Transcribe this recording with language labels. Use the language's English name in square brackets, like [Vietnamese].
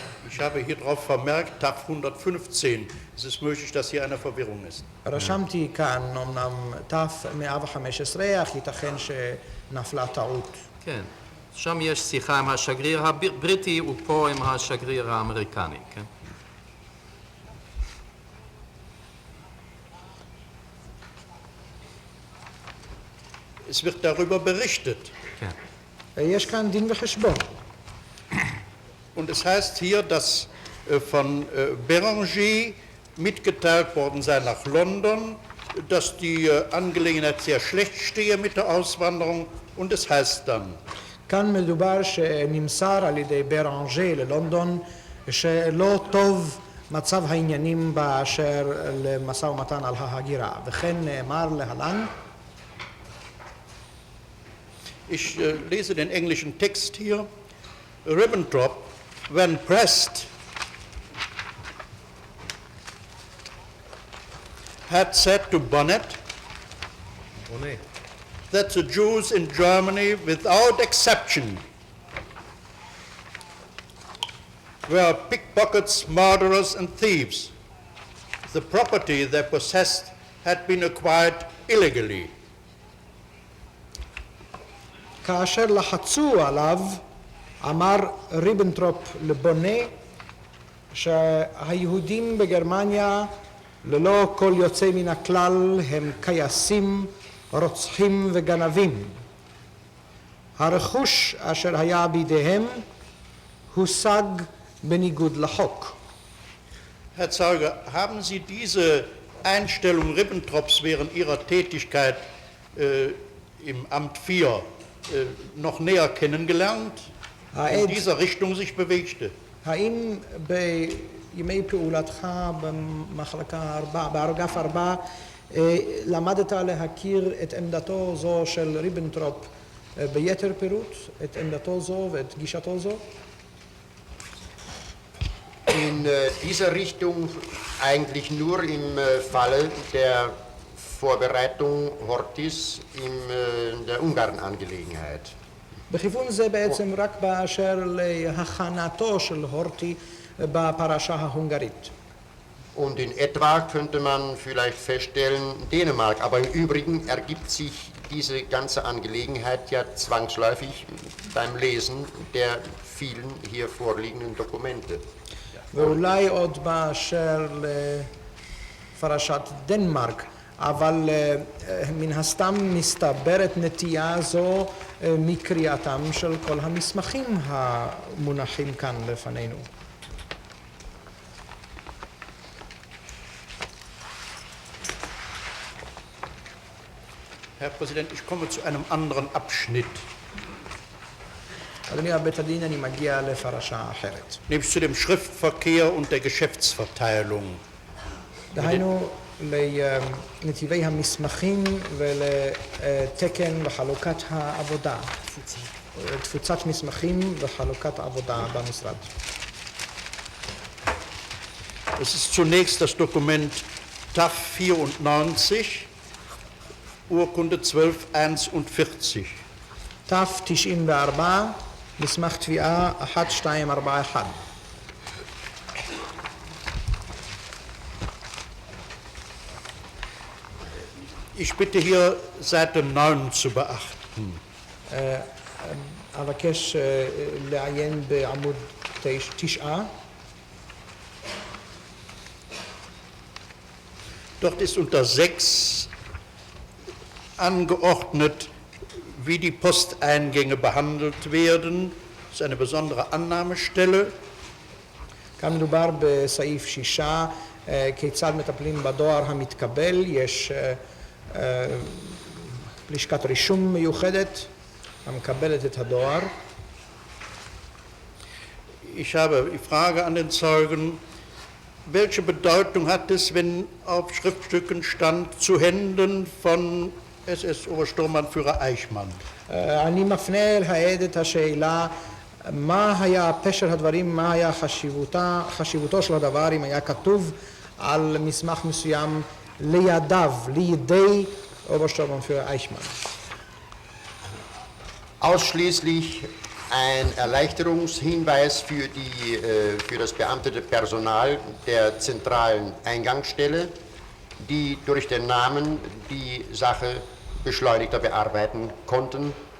[German] Ich habe hier drauf vermerkt, TAF 115. Es ist möglich, dass hier eine Verwirrung ist. [Hebrew] רשמתי כאן אמנם תף 115, אך ייתכן שנפלה טעות. כן. שם יש שיחה עם השגריר הבריטי ופה עם השגריר האמריקני, כן? [German] Es wird darüber berichtet. [Hebrew] כן. יש כאן דין וחשבון. [German] Und es heißt hier, dass von Béranger mitgeteilt worden sei nach London, dass die Angelegenheit sehr schlecht stehe mit der Auswanderung. Und es heißt dann, [Hebrew] כאן מדובר שנמסר על ידי ברנז'ה ללונדון שלא טוב מצב העניינים באשר למשא ומתן על ההגירה, וכן נאמר להלן. [German] ich lese den englischen Text hier. [English] Ribbentrop, when pressed, had said to Bonnet that the Jews in Germany, without exception, were pickpockets, murderers, and thieves. The property they possessed had been acquired illegally. [Hebrew] כאשר לחצו עליו, אמר ריבנטרופ לבונה שהיהודים בגרמניה ללא כל יוצא מן הכלל הם קייסים, רוצחים וגנבים. הרכוש אשר היה בידיהם הושג בניגוד לחוק. [German] Herr Zeuge, haben Sie diese Einstellung Ribbentrops während Ihrer Tätigkeit im Amt 4 noch näher kennengelernt, in dieser Richtung sich bewegte? [Hebrew] האם בימי פעולתך במחלקה 4, באגף 4, למדת להכיר את עמדתו זו של ריבנטרופ ביתר פירוט, את עמדתו זו ואת גישתו זו? [German] In dieser Richtung eigentlich nur im Falle der Vorbereitung Horthys in der Ungarn-Angelegenheit. [Hebrew] בכיוון זה בעצם רק באשר להכנתו של הורטי בפרשה ההונגרית. [German] Und in etwa könnte man vielleicht feststellen, Dänemark, aber im Übrigen ergibt sich diese ganze Angelegenheit ja zwangsläufig beim Lesen der vielen hier vorliegenden Dokumente. [Hebrew] ואולי עוד באשר לפרשת דנמרק, אבל מן הסתם מסתברת נטייה זו מקריאתם של כל המסמכים המונחים כאן לפנינו. [German] Herr Präsident, ich komme zu einem anderen Abschnitt. [Hebrew] אדוני בית הדין, אני מגיע לפרשה אחרת. [German] Nämlich zu dem Schriftverkehr und der Geschäftsverteilung. [Hebrew] דהיינו לנתיבי המסמכים ולתקן וחלוקת העבודה. תפוצת מסמכים וחלוקת עבודה במשרד. [German] Es ist zunächst das Dokument TAF 94, Urkunde 1241. [Hebrew] תף 94, מסמך תביעה 1241. [German] Ich bitte hier Seite 9 zu beachten. [Hebrew] אבקש לעיין בעמוד 9. [German] Dort ist unter 6 angeordnet, wie die Posteingänge behandelt werden. Das ist eine besondere Annahmestelle. [Hebrew] כאן מדובר בסעיף 6, כיצד מטפלים בדואר המתקבל. יש לשכת רישום מיוחדת המקבלת את הדואר. [German] Ich habe die Frage an den Zeugen, welche Bedeutung hat es, wenn auf Schriftstücken stand, zu Händen von SS-Obersturmbannführer Eichmann? [Hebrew] אני מפנה אל העד את השאלה, מה היה פשר הדברים, מה היה חשיבותו של הדבר אם היה כתוב על מסמך מסוים לידיו, לידי אוברשטורמבannführer אייכמן. [German] Ausschließlich ein Erleichterungshinweis für das beamtete Personal der zentralen Eingangsstelle, die durch den Namen die Sache beschleunigter bearbeiten konnten.